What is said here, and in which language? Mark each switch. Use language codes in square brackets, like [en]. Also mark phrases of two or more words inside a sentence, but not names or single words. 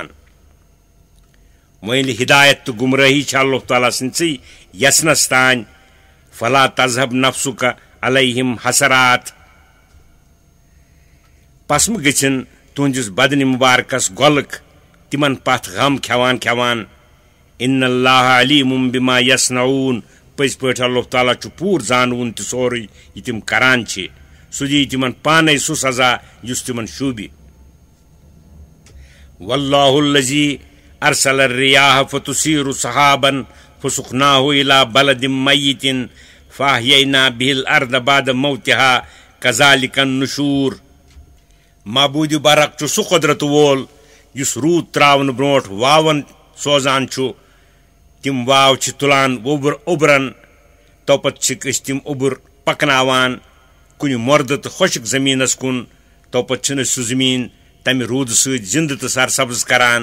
[ks] وۄنۍ ییٚلہِ ہدایت تہٕ گمرٲہی چھِ اللہ تعالیٰ سٕنٛدسٕے یژھنس تانۍ [ar] فلا تذہب نفسُکا علیہم حسرات [ks] پس مہ گٔژھِنۍ تُہنٛدِس بدنہِ مُبارکس گۄلک تِمن پتھ غم کھٮ۪وان کھٮ۪وان. [ar] ان اللہ علیم بما یصنعون [ks] پٔزۍ پٲٹھۍ اللہ تعالیٰ چھُ پوٗرٕ زانوُن تہِ سورُے یہِ تِم کران چھِ سُہ دِیہِ تِمن پانے سُہ سزا یُس تِمن شوٗبہِ. [ar] واللہ الذی ارسل الرياح فتثير سحابا فسقناه الى بلد میت فاحیینا به الارض بعد موتها كذلك النشور. [ks] معبوٗدِ برق چھُ سُہ قۄدرت وول یُس روٗد تراونہٕ برونٛٹھ واون سوزان چھُ. تِم واو چھِ تُلان اوٚبرن توپت چھِکھ أسۍ تِم اوٚبُر پکناوان کُنہِ مۄردٕ تہٕ خۄشک زٔمیٖنس کُن توپت چھِنہٕ أسۍ سُہ زٔمیٖن تمہِ روٗدٕ سۭتۍ زِنٛدٕ تہٕ سرسبز کران.